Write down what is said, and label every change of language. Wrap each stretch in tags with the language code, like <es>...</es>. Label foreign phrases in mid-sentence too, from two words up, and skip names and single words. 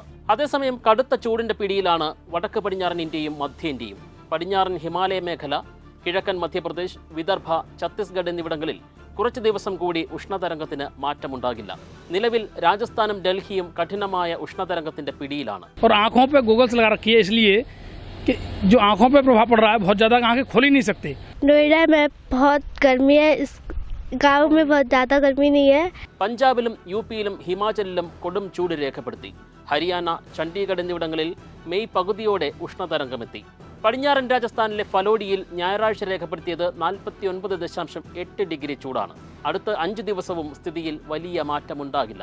<ml>അതേസമയം കടുത്ത ചൂടിന്റെ പിടിയിലാണ് വടക്ക് പടിഞ്ഞാറൻ ഇന്ത്യയും മധ്യ ഇന്ത്യയും. പടിഞ്ഞാറൻ ഹിമാലയ മേഖല, കിഴക്കൻ മധ്യപ്രദേശ്, വിദർഭ, ഛത്തീസ്ഗഡ് എന്നിവിടങ്ങളിൽ കുറച്ചു ദിവസം കൂടി ഉഷ്ണതരംഗത്തിന് മാറ്റമുണ്ടാകില്ല. നിലവിൽ രാജസ്ഥാനും ഡൽഹിയും കഠിനമായ ഉഷ്ണതരംഗത്തിന്റെ പിടിയിലാണ്.</ml> <hi>जो आंखों पे प्रभाव पड़ रहा है, बहुत ज्यादा आंखें खोल ही नहीं सकते। नोएडा में बहुत गर्मी है, इस गांव में बहुत ज्यादा गर्मी नहीं है.</hi> <ml>പഞ്ചാബിലും യുപിയിലും ഹിമാചലിലും കൊടും ചൂട് രേഖപ്പെടുത്തി. ഹരിയാന, ചണ്ഡീഗഡ് എന്നിവിടങ്ങളിൽ മെയ് പകുതിയോടെ ഉഷ്ണതരംഗമെത്തി. പടിഞ്ഞാറൻ രാജസ്ഥാനിലെ ഫലോഡിയിൽ ഞായറാഴ്ച രേഖപ്പെടുത്തിയത് 49.8 ഡിഗ്രി ചൂടാണ്. അടുത്ത 5 ദിവസവും സ്ഥിതിയിൽ വലിയ മാറ്റമുണ്ടാകില്ല.</ml>